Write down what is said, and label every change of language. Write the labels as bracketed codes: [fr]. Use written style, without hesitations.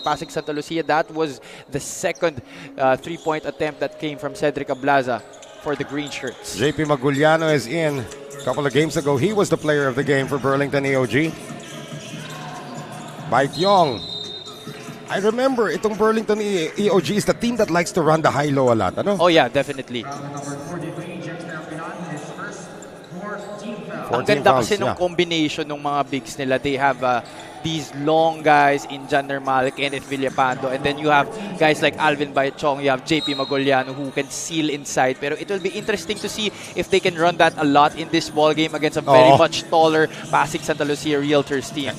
[en] Pasig Sta Lucia, that was the second three-point attempt that came from Cedric Ablaza for the green shirts. JP Maguliano is in. A couple of games ago, he was the player of the game for Burlington EOG. Baitiong. I remember itong Burlington EOG is the team that likes to run the high-low a lot. [tl] Ano? [en] Oh yeah, definitely. [tl] Ang ganda kasi ng combination ng mga bigs nila. [en] They have these long guys in Jander Malik, Kenneth Villapando, and then you have guys like Alvin Baitchong, you have JP Maguliano who can seal inside. Pero it will be interesting to see if they can run that a lot in this ball game against a very much taller Pasig Sta Lucia Realtors team.